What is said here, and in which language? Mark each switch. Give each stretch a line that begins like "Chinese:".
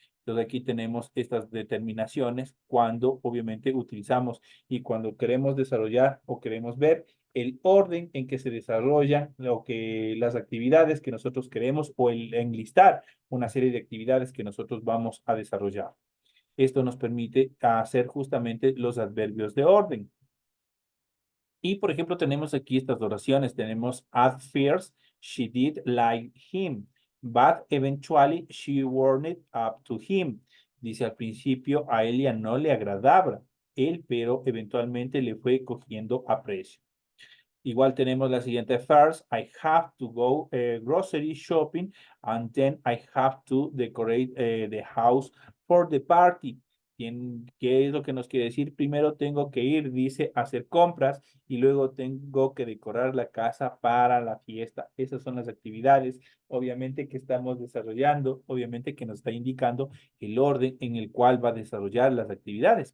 Spanish: Entonces aquí tenemos estas determinaciones cuando obviamente utilizamos y cuando queremos desarrollar o queremos ver el orden en que se desarrollan las actividades que nosotros queremos o el enlistar una serie de actividades que nosotros vamos a desarrollar. Esto nos permite hacer justamente los adverbios de orden. Y, por ejemplo, tenemos aquí estas oraciones. Tenemos,
English: at first, she did like him, but eventually she warmed up to him.
Spanish: Dice, al principio a ella no le agradaba él, pero eventualmente le fue cogiendo aprecio. Igual tenemos la siguiente
English: first, I have to go grocery shopping, and then I have to decorate the house for the party.
Spanish: ¿Qué es lo que nos quiere decir? Primero tengo que ir, dice, a hacer compras y luego tengo que decorar la casa para la fiesta. Esas son las actividades, obviamente, que estamos desarrollando, obviamente que nos está indicando el orden en el cual va a desarrollar las actividades.